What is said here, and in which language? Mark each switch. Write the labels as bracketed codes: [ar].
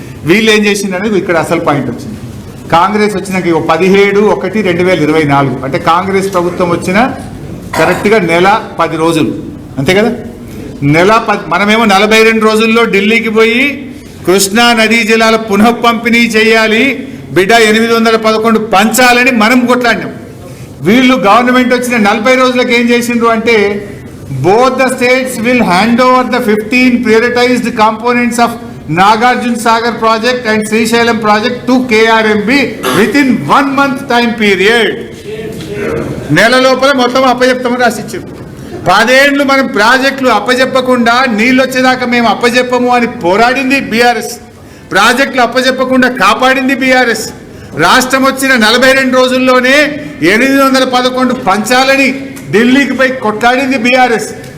[te] వీళ్ళు ఏం చేసిందనేది ఇక్కడ అసలు పాయింట్ వచ్చింది. కాంగ్రెస్ వచ్చినాక 17/1/2024 అంటే కాంగ్రెస్ ప్రభుత్వం వచ్చిన కరెక్ట్గా నెల 10 రోజులు అంతే కదా. మనమేమో 42 రోజుల్లో ఢిల్లీకి పోయి కృష్ణా నదీ జలాల పునః పంపిణీ చేయాలి, బిడ్డ 811 పంచాలని మనం కొట్లాడినాం. వీళ్ళు గవర్నమెంట్ వచ్చిన 40 రోజులకు ఏం చేసిండ్రు అంటే [en] both the states will hand over the 15 prioritized components of Nagarjuna Sagar project and Srisailam project to KRMB within 1 month time period. [te] నెల లోపల మొత్తం అప్పచెప్తామని రాసిచ్చారు. 10 ఏళ్ళు మనం ప్రాజెక్టులు అప్పచెప్పకుండా నీళ్ళు వచ్చేదాకా మేము అప్పచెప్పము అని పోరాడింది బీఆర్ఎస్. ప్రాజెక్టులు అప్పచెప్పకుండా కాపాడింది బీఆర్ఎస్. రాష్ట్రం వచ్చిన 42 రోజుల్లోనే 811 పంచాలని ఢిల్లీకి పోయి కొట్లాడింది బీఆర్ఎస్.